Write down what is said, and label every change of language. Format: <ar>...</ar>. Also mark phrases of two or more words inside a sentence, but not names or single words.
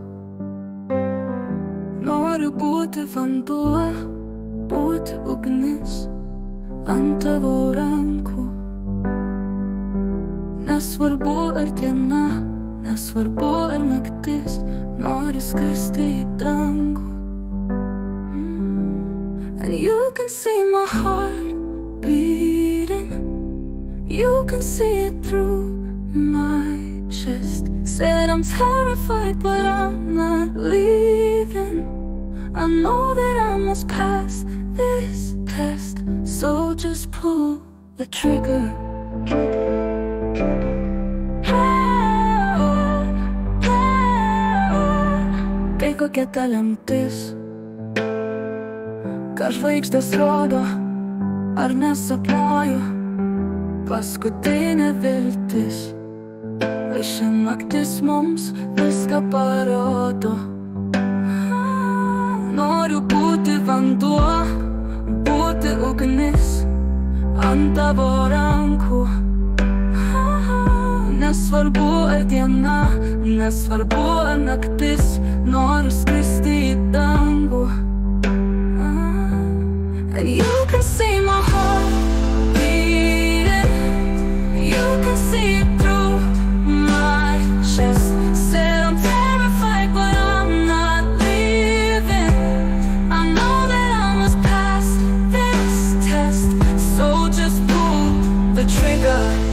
<lt>Noriu būti vanduo, būti ugnis ant tavo rankų. Nesvarbu ar diena, nesvarbu ar naktis, noriu skristi į dangų.</lt> <en>And you can see my heart beating, you can see it through my chest. Said I'm terrified but I'm not leaving. I know that I must pass this test, so just pull the trigger.</en> <lt>Kai kokia ta lemtis, ką žvaigždės rodo, ar nesapnuoju, paskutinė viltis. Kai ši naktis mums viską parodo. Noriu būti vanduo, būti ugnis ant tavo rankų. Nesvarbu ar diena, nesvarbu ar naktis, noriu skristi į dangų.</lt> <en>And you can see my heart beating, you can see it through my chest. Said I'm terrified but I'm not leaving. I know that I must pass this test, so just pull the trigger.</en>